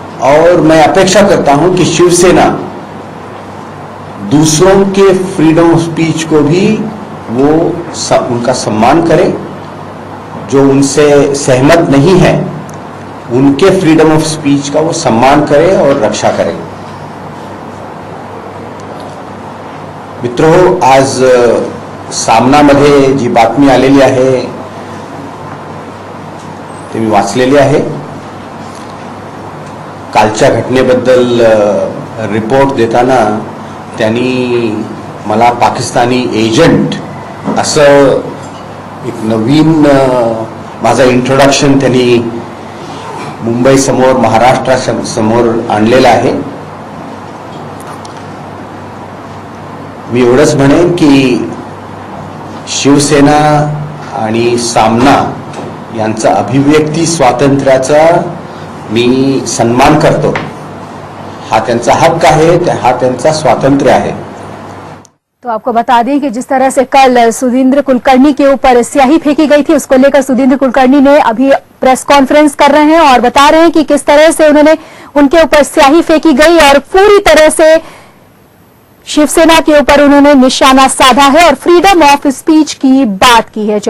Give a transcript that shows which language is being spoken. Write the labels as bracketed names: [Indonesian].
[Hindi] और मैं अपेक्षा करता हूं कि शिवसेना दूसरों के फ्रीडम ऑफ स्पीच को भी वो उनका सम्मान करे, जो उनसे सहमत नहीं है उनके फ्रीडम ऑफ स्पीच का वो सम्मान करे और रक्षा करे। [Marathi] मित्रों, आज सामनामध्ये जी बातमी आलेली आहे ते मी वाचलेली आहे। कालच्या घटनेबद्दल रिपोर्ट देताना त्यांनी मला पाकिस्तानी एजंट असं एक नवीन माझा इंट्रोडक्शन त्यांनी मुंबई समोर, महाराष्ट्र समोर आणलेला आहे। मी एवढंच म्हणेन की शिवसेना आणि सामना यांचा अभिव्यक्ती स्वातंत्र्याचा मी सन्मान करतो। हा त्यांचा हक्क आहे, हा त्यांचा स्वातंत्र्य आहे। [Hindi] तो आपको बता दें कि जिस तरह से कल सुरेंद्र कुलकर्णी के ऊपर स्याही फेंकी गई थी, उसको लेकर सुरेंद्र कुलकर्णी ने अभी प्रेस कॉन्फ्रेंस कर रहे हैं और बता रहे हैं कि किस तरह से उन्होंने उनके ऊपर स्याही फेंकी गई और पूरी तरह से शिवसेना के ऊपर उन्होंने निशाना साधा है और फ्रीडम ऑफ स्पीच की बात की है।